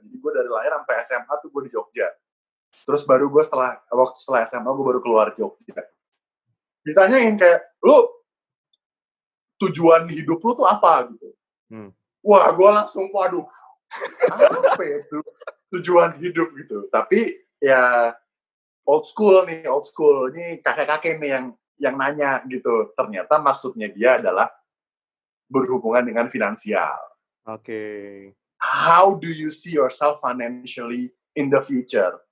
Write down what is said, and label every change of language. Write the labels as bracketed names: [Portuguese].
[Indonesian] Jadi gue dari lahir sampai SMA tuh gue di Jogja. Terus baru gue setelah SMA gue baru keluar Jogja. Ditanyain kayak, lu tujuan hidup lu tuh apa gitu? Wah, gue langsung, waduh, Apa itu tujuan hidup gitu. Tapi ya old school nih, old school. Ini kakek-kakek nih yang nanya gitu. Ternyata maksudnya dia adalah berhubungan dengan finansial. Oke. [English] How do you see yourself financially in the future?